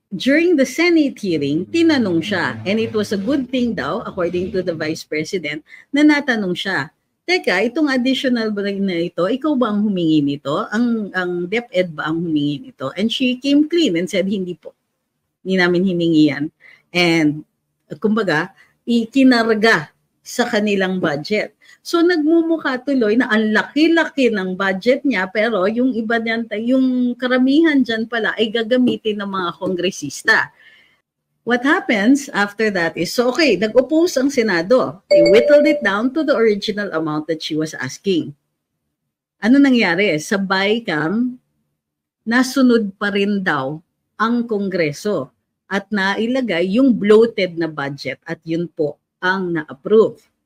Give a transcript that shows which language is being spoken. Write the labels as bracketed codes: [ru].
[en] During the Senate hearing, tinanong siya, and it was a good thing daw, according to the Vice President, na natanong siya [tl] teka, itong additional ba na ito, ikaw ba ang humingi nito? Ang DepEd ba ang humingi nito? [en] And she came clean and said, hindi po. [tl] Hindi namin hiningi yan. And, kumbaga, ikinarga sa kanilang budget. So, nagmumukha tuloy na ang laki-laki ng budget niya, pero yung iba niyan, yung karamihan dyan pala ay gagamitin ng mga kongresista. [en] What happens after that is, so okay, nag-oppose ang Senado. They whittled it down to the original amount that she was asking. [tl] Ano nangyari? Sa BICAM, nasunod pa rin daw ang Kongreso at nailagay yung bloated na budget at yun po ang na-approve.